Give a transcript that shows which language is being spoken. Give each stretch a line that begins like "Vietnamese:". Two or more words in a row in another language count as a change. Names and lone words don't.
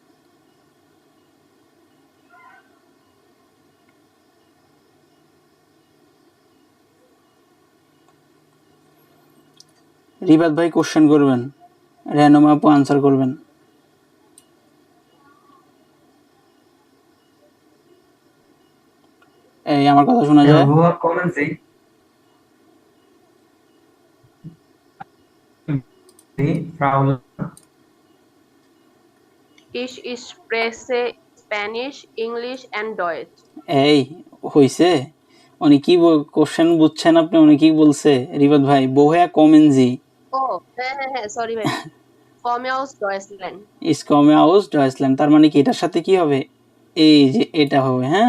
Bangla: রিবাত ভাই কোশ্চেন করবেন, রেহনুমা আপু আনসার করবেন। এই আমার কথা শোনা যায়?
German: Woher kommen Sie? Sie, Frau Ich spreche
English: Spanish, English and
German: Deutsch.
Bangla: এই হইছে, উনি কি কোশ্চেন বুঝছেন আপনি, উনি কি বলছে রিবাত ভাই,
German: Woher kommen Sie
Bangla: Oh, হ্যাঁ, সরি ভাই।
German: Komme aus Deutschland. Ich komme aus Deutschland,
Bangla: তার মানে কি এটার সাথে কি হবে, এই যে এটা হবে, হ্যাঁ।